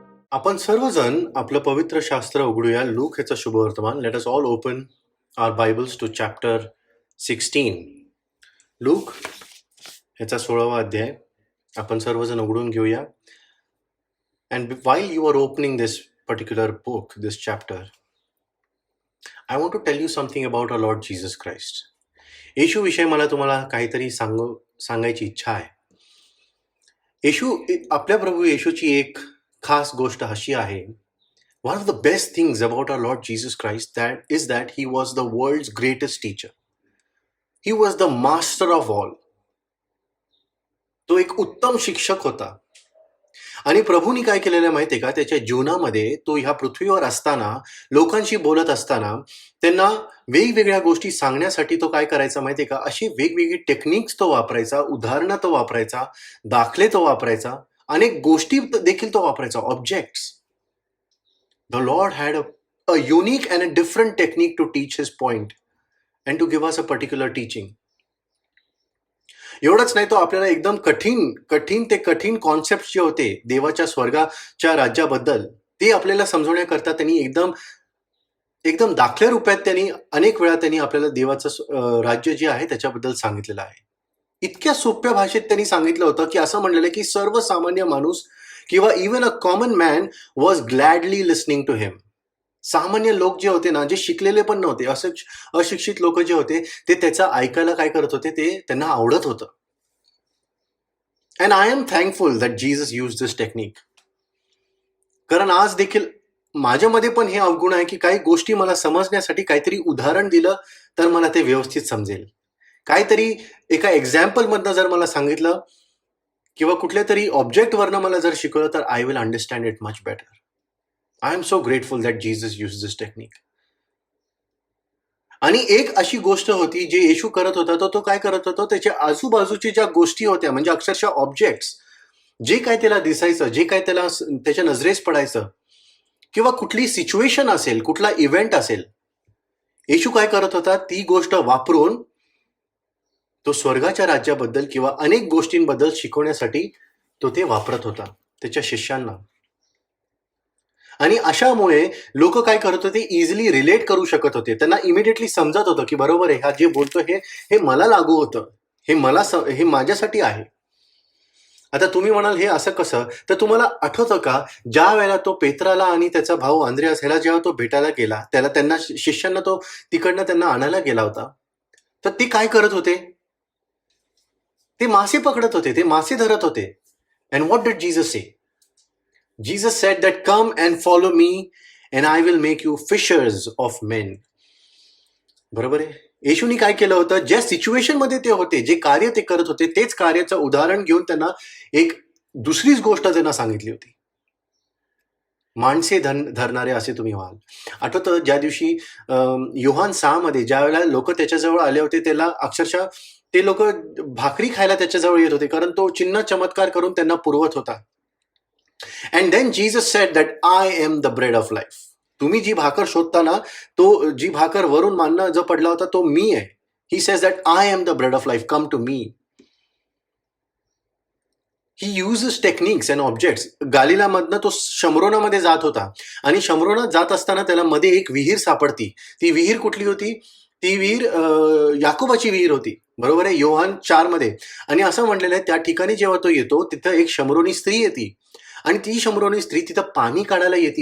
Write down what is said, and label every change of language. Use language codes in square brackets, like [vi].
[mr] आपण सर्वजण आपलं पवित्र शास्त्र उघडूया. लूक ह्याचं शुभवर्तमान. [en] Let us all open our Bibles to chapter 16. [mr] Look ह्याचा 16वा अध्याय आपण सर्वजण उघडून घेऊया. [en] And while you are opening this particular book, this chapter, I want to tell you something about our Lord Jesus Christ. [mr] येशू विषयी मला तुम्हाला काहीतरी सांगायची इच्छा आहे. आपल्या प्रभू येशूची एक खास गोष्ट अशी आहे. [en] One of the best things about our Lord Jesus Christ is that he was the world's greatest teacher. He was the master of all. [mr] तो एक उत्तम शिक्षक होता. आणि प्रभूनी काय केलेलं माहितीये का, त्याच्या जीवनामध्ये तो ह्या पृथ्वीवर असताना, लोकांशी बोलत असताना त्यांना वेगवेगळ्या गोष्टी सांगण्यासाठी तो काय करायचा माहितीये का, अशी वेगवेगळी टेक्निक्स तो वापरायचा, उदाहरणं तो वापरायचा, दाखले तो वापरायचा, अनेक गोष्टी देखील तो वापरायचा, objects. [en] The Lord had a unique and a different technique to teach his point and to give us a particular teaching. [mr] एवढंच नाही, तो आपल्याला एकदम कठीण कॉन्सेप्ट जे होते देवाच्या स्वर्गाच्या राज्याबद्दल, ते आपल्याला समजवण्याकरता त्यांनी एकदम दाखल्या रूपात त्यांनी अनेक वेळा त्यांनी आपल्याला देवाचं राज्य जे आहे त्याच्याबद्दल सांगितलेलं आहे. इतक्या सोप्या भाषेत त्यांनी सांगितलं होतं की असं म्हणलेलं की सर्वसामान्य माणूस किंवा [en] Even a common man was gladly listening to him. [mr] सामान्य लोक जे होते ना, जे शिकलेले पण नव्हते, अशिक्षित लोक जे होते, ते त्याचं ऐकायला काय करत होते, ते त्यांना आवडत होतं. [en] And I am thankful that Jesus use this technique. [mr] कारण आज देखील माझ्यामध्ये पण हे अवगुण आहे की काही गोष्टी मला समजण्यासाठी काहीतरी उदाहरण दिलं तर मला ते व्यवस्थित समजेल. काहीतरी एका एक्झाम्पल मधनं जर मला सांगितलं किंवा कुठल्या तरी ऑब्जेक्टवरनं मला जर शिकवलं तर [en] I will understand it much better. I am so grateful that Jesus use this technique. [mr] आणि एक अशी गोष्ट होती जे येशू करत होता, तो काय करत होता, त्याच्या आजूबाजूची ज्या गोष्टी होत्या, म्हणजे अक्षरशः ऑब्जेक्ट्स, जे काय त्याला दिसायचं, जे काय त्याला त्याच्या नजरेस पडायचं, किंवा कुठली सिच्युएशन असेल, कुठला इव्हेंट असेल, येशू काय करत होता, ती गोष्ट वापरून तो स्वर्गाच्या राज्याबद्दल किंवा अनेक गोष्टींबद्दल शिकवण्यासाठी तो ते वापरत होता त्याच्या शिष्यांना. आणि अशामुळे लोक काय करत होते, इझिली रिलेट करू शकत होते. त्यांना इमिडिएटली समजत होतं की बरोबर आहे, हा जे बोलतो हे मला लागू होतं, हे माझ्यासाठी आहे. आता तुम्ही म्हणाल हे असं कसं, तर तुम्हाला आठवतं का, ज्या वेळेला तो पेत्राला आणि त्याचा भाऊ अंद्रियास ह्याला जेव्हा तो भेटायला गेला, त्यांना शिष्यांना तो तिकडनं त्यांना आणायला गेला होता, तर ते काय करत होते, ते मासे पकडत होते, ते मासे धरत होते. [en] And what did Jesus say? Jesus said that come and follow me and I will make you fishers of men. [mr] बरोबर आहे. येशूनी काय केलं होतं, ज्या सिच्युएशन मध्ये ते होते, जे कार्य ते करत होते, तेच कार्याचं उदाहरण घेऊन त्यांना एक दुसरीच गोष्ट त्यांना सांगितली होती. माणसे धरणारे असे तुम्ही व्हाल. आठवतं ज्या दिवशी योहान 6 मध्ये ज्या वेळेला लोक त्याच्याजवळ आले होते, त्याला अक्षरशः ते लोक भाकरी खायला त्याच्याजवळ येत होते, कारण तो चिन्ह चमत्कार करून त्यांना पुरवत होता. [en] And then Jesus said that I am the bread of life. [mr] तुम्ही जी भाकर शोधता ना, तो जी भाकर वरून मानना जो पडला होता, तो मी आहे. [en] He says that I am the bread of life. Come to me. He uses techniques and objects. [mr] गालिलामधनं तो शमरोनामध्ये जात होता आणि शमरोनात जात असताना त्याला मध्ये एक विहीर सापडती. ती विहीर कुठली होती? ती विहीर याकोबाची विहीर होती. बरोबर आहे, योहान 4 मध्ये. आणि असं म्हटलेलं आहे, त्या ठिकाणी जेव्हा तो येतो तिथं एक शमरोनी स्त्री येते आणि ती शमरोनी स्त्री तिथं पाणी काढायला येते.